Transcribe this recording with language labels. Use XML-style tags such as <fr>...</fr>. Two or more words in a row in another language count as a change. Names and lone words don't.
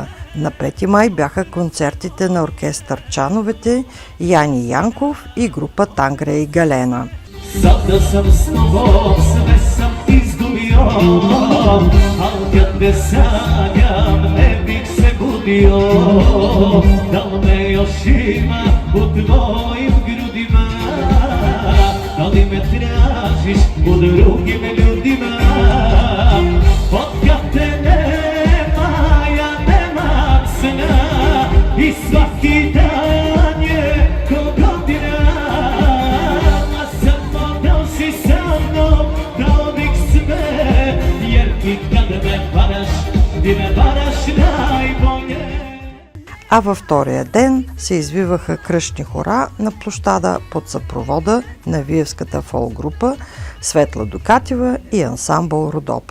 <bg>На 5 май бяха концертите на оркестър Чановете, Яни Янков и група Тангра и Галена.</bg> <sr>За да съм с тобой, sve sam izgubio, al kad te sanjam ne bih se gudio, da li me još ima u tvojim grudima, da li me tražiš u drugim ljudima, od kad te nema ja nemam sna i svaki dan je ko godina.</sr> <bg>А във втория ден се извиваха кръстни хора на площада под съпровода на Виевската фолк-група Светла Докатева и ансамбъл Родопа.</bg>